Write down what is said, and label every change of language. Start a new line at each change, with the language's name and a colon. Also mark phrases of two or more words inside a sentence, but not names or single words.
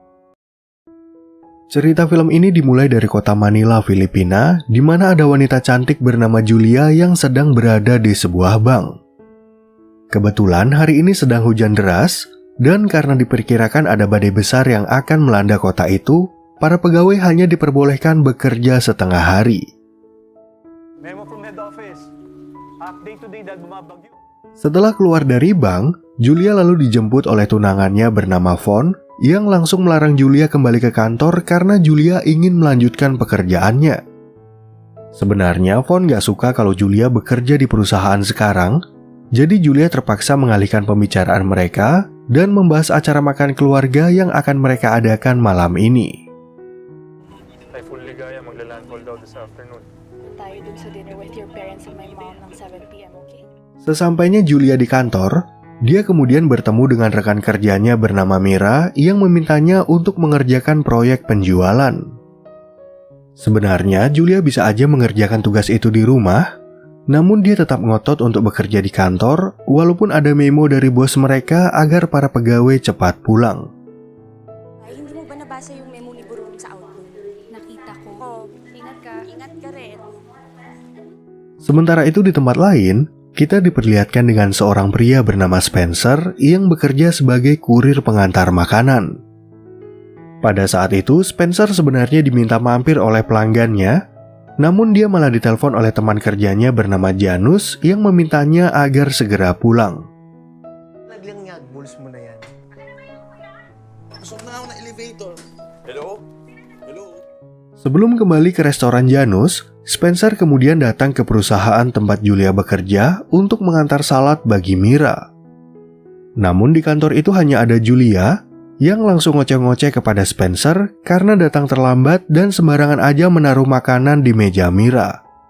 Indonesian: Cerita film ini dimulai dari kota Manila, Filipina, di mana ada wanita cantik bernama Julia yang sedang berada di sebuah bank. Kebetulan hari ini sedang hujan deras, dan karena diperkirakan ada badai besar yang akan melanda kota itu, para pegawai hanya diperbolehkan bekerja setengah hari.
English: Memo from head office. Update today
Filipino: dahil bumabagyo.
Indonesian: Setelah keluar dari bank, Julia lalu dijemput oleh tunangannya bernama Von, yang langsung melarang Julia kembali ke kantor karena Julia ingin melanjutkan pekerjaannya. Sebenarnya Von gak suka kalau Julia bekerja di perusahaan sekarang, jadi Julia terpaksa mengalihkan pembicaraan mereka dan membahas acara makan keluarga yang akan mereka adakan malam ini.
Filipino: Typhoon Ligaya maglalandfall daw
English: this afternoon.
Filipino: Tayo dun sa
English: dinner with your parents and my mom ng 7 p.m., okay?
Indonesian: Sesampainya Julia di kantor, dia kemudian bertemu dengan rekan kerjanya bernama Mira yang memintanya untuk mengerjakan proyek penjualan. Sebenarnya Julia bisa aja mengerjakan tugas itu di rumah, namun dia tetap ngotot untuk bekerja di kantor walaupun ada memo dari bos mereka agar para pegawai cepat pulang.
Filipino: Ay, hindi mo ba nabasa yung memo ni Burung sa Outlook? Nakita ko. Oh, ingat ka. Ingat ka rin.
Indonesian: Sementara itu di tempat lain, kita diperlihatkan dengan seorang pria bernama Spencer yang bekerja sebagai kurir pengantar makanan. Pada saat itu, Spencer sebenarnya diminta mampir oleh pelanggannya, namun dia malah ditelepon oleh teman kerjanya bernama Janus yang memintanya agar segera pulang.
Filipino: Naglang nga, bulls mo na yan. Pasok na ako na elevator.
English: Hello? Hello?
Indonesian: Sebelum kembali ke restoran Janus, Spencer kemudian datang ke perusahaan tempat Julia bekerja untuk mengantar salad bagi Mira. Namun di kantor itu hanya ada Julia yang langsung ngoceh-ngoceh kepada Spencer karena datang terlambat dan sembarangan aja menaruh makanan di meja Mira.